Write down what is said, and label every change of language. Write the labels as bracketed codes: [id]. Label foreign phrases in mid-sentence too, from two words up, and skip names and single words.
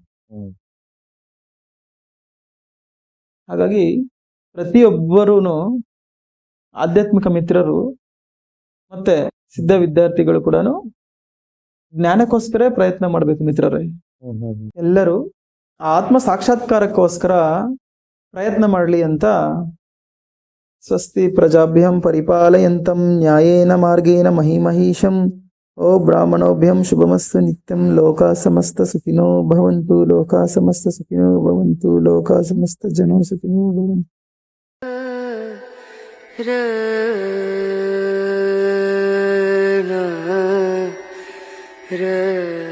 [kn] ಹಾಗಾಗಿ ಪ್ರತಿಯೊಬ್ಬರೂ ಆಧ್ಯಾತ್ಮಿಕ ಮಿತ್ರರು ಮತ್ತೆ ಸಿದ್ಧ ವಿದ್ಯಾರ್ಥಿಗಳು ಕೂಡ ಜ್ಞಾನಕ್ಕೋಸ್ಕರ ಪ್ರಯತ್ನ ಮಾಡ್ಬೇಕು ಮಿತ್ರರೇ. ಎಲ್ಲರೂ ಆತ್ಮ ಸಾಕ್ಷಾತ್ಕಾರಕ್ಕೋಸ್ಕರ ಪ್ರಯತ್ನ ಮಾಡಲಿ ಅಂತ [sa] ಸ್ವಸ್ತಿ ಪ್ರಜಾಭ್ಯಂ ಪರಿಪಾಲಯಂತಂ ನ್ಯಾಯೇನ ಮಾರ್ಗೇಣ ಮಹಿಮಹೀಶಂ. ಓ ಬ್ರಾಹ್ಮಣೋಭ್ಯಂ ಶುಭಮಸ್ತು ನಿತ್ಯಂ. ಲೋಕಾ ಸಮಸ್ತ ಸುಖಿನೋ ಭವಂತು, ಲೋಕಾ ಸಮಸ್ತ ಸುಖಿನೋ ಭವಂತು, ಲೋಕಾ ಸಮಸ್ತ ಜನೋ ಸುಖಿನೋ ಭವಂತು. ರ